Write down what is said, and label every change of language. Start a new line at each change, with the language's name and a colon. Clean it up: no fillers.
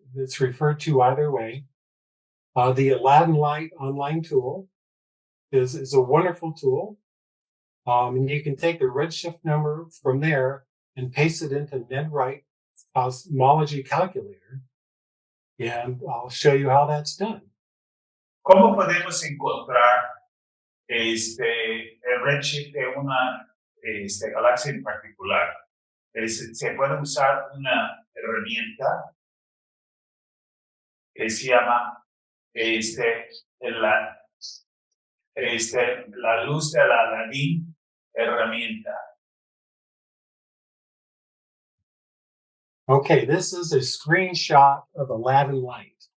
English: It's referred to either way. The Aladdin Light online tool is a wonderful tool. And you can take the redshift number from there and paste it into NetWrite cosmology calculator, and I'll show you how that's done.
Spanish: ¿Cómo podemos encontrar el redshift de una galaxia en particular? Se puede usar una herramienta que se llama la luz de Aladín herramienta.
English: Okay, this is a screenshot of Aladdin light.